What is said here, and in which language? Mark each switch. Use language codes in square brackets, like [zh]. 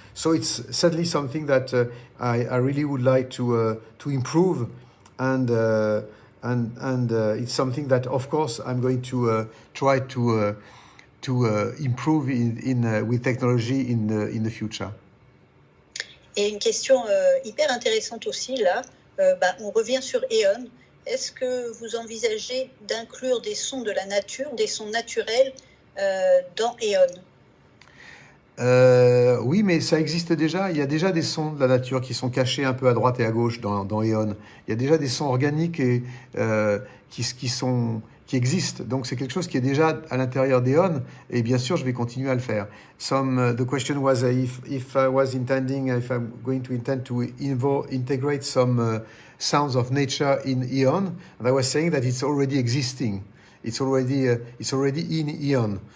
[en] So it's certainly something that I really would like to improve, and it's something that of course I'm going to try to improve with technology in the future. [fr] Et une question hyper intéressante aussi là. On revient sur Eon. Est-ce que vous envisagez d'inclure des sons de la nature, des sons naturels dans Eon? Oui, mais ça existe déjà. Il y a déjà des sons de la nature qui sont cachés un peu à droite et à gauche dans Eon. Il y a déjà des sons organiques et, qui existent. Donc c'est quelque chose qui est déjà à l'intérieur d'Eon. Et bien sûr, je vais continuer à le faire. [en] The question was if I was intending, if I'm going to intend to integrate some sounds of nature in Eon. And I was saying that it's already existing. It's already in Eon.